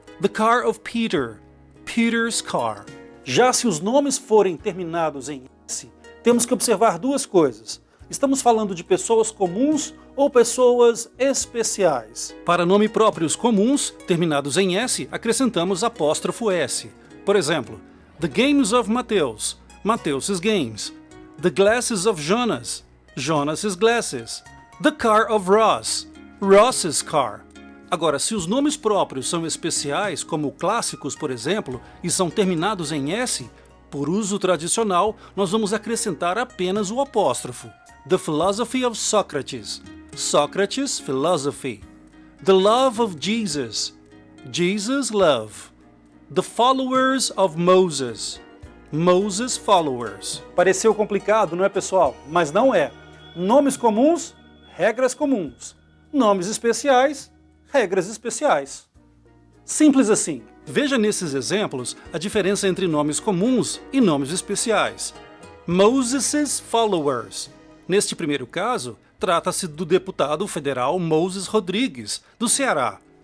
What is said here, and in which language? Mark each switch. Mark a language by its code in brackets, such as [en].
[en] The car of Peter, Peter's car. [pt] Já se os nomes forem terminados em S, temos que observar duas coisas. Estamos falando de pessoas comuns ou pessoas especiais? Para nome próprios comuns, terminados em S, acrescentamos apóstrofo S. Por exemplo, [en] The games of Mateus, Mateus's games. The glasses of Jonas, Jonas's glasses. The car of Ross, Ross's car. [pt] Agora, se os nomes próprios são especiais, como clássicos, por exemplo, e são terminados em S, por uso tradicional, nós vamos acrescentar apenas o apóstrofo. [en] The philosophy of Socrates, Socrates' philosophy. The love of Jesus, Jesus' love. The followers of Moses, Moses' followers. [pt] Pareceu complicado, não é, pessoal? Mas não é. Nomes comuns, regras comuns. Nomes especiais, regras especiais. Simples assim. Veja nesses exemplos a diferença entre nomes comuns e nomes especiais. [en] Moses' followers. [pt] Neste primeiro caso, trata-se do deputado federal Moses Rodrigues, do Ceará.